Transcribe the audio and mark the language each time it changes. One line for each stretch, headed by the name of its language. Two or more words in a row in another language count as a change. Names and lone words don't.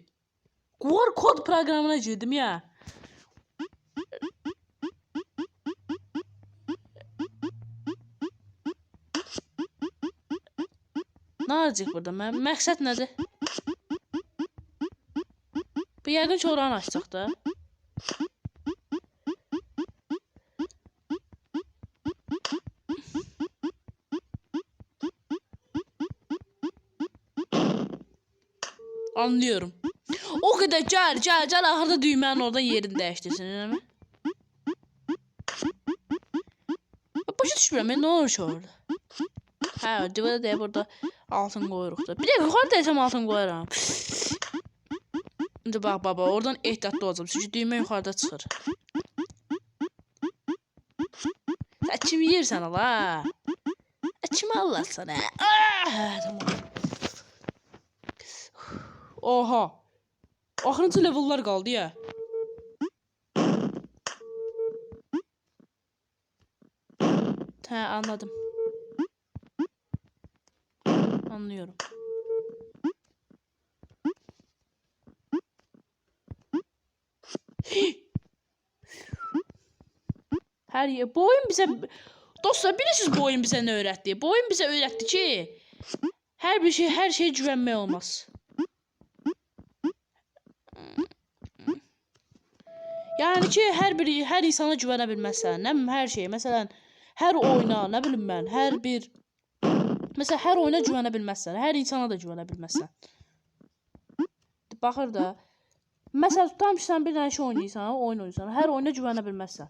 Azerbaijani: QR kod proqramına girdim ya. Nə olacaq burada? Məqsəd nədir? Bu yəqin ki oranı açacaq da.
Turkish: Anlıyorum. O kadar gel ahırda düğmenin orada yerini değiştirsin, değil mi?
Azerbaijani: Başa düşmürəm,
Turkish: ne olur ki orada?
Azerbaijani: Hə, divara deyib burada altın qoyuruq da. Bir də yuxarı desəm altın qoyaram. İndi bax baba, oradan ehtiyatlı olacağım. Çünki düymə yuxarıda çıxır. Sən kimi yersən ala? Kimi alırsan hə? Tamam. Oha. Axırıncı level'lar qaldı ya. Hə,
Turkish: anladım. Anlıyorum. Her yer. Bu oyun bize...
Azerbaijani: Dostlar bilirsiniz
Turkish: bu oyun bize ne öğretti? Bu oyun bize öğretti ki... her şeye güvenmək olmaz.
Azerbaijani: Yani ki her insana güvənə bilməzsən. Nə bilim hər şeyə. Məsələn, hər oyuna, nə bilim mən, Məsələn, hər oyuna güvənə bilməzsən. Hər insana da güvənə bilməzsən. Baxır da. Məsələn, tutamsan bir dənə şey oynayırsan, oyun oynayırsan. Hər oyuna güvənə bilməzsən.